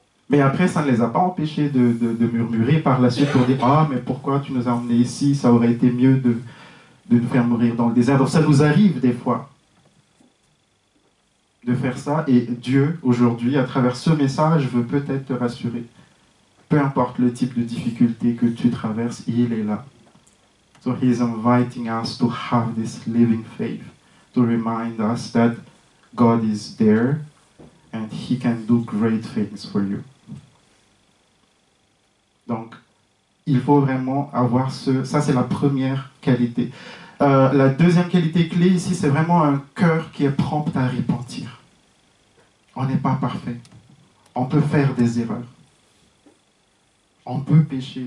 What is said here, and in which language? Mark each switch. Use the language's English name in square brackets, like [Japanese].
[French] Mais après, ça ne les a pas empêchés de murmurer par la suite pour dire « Ah, mais pourquoi tu nous as emmenés ici? Ça aurait été mieux de nous faire mourir dans le désert. » Donc ça nous arrive des fois de faire ça. Et Dieu, aujourd'hui, à travers ce message, veut peut-être te rassurer. Peu importe le type de difficulté que tu traverses, il est là. [English] So he is inviting us to have this living faith, to remind us that God is there and he can do great things for you. [French] Donc, il faut vraiment avoir ça c'est la première qualité. La deuxième qualité clé ici, c'est vraiment un cœur qui est prompt à repentir. On n'est pas parfait. On peut faire des erreurs. On peut pécher.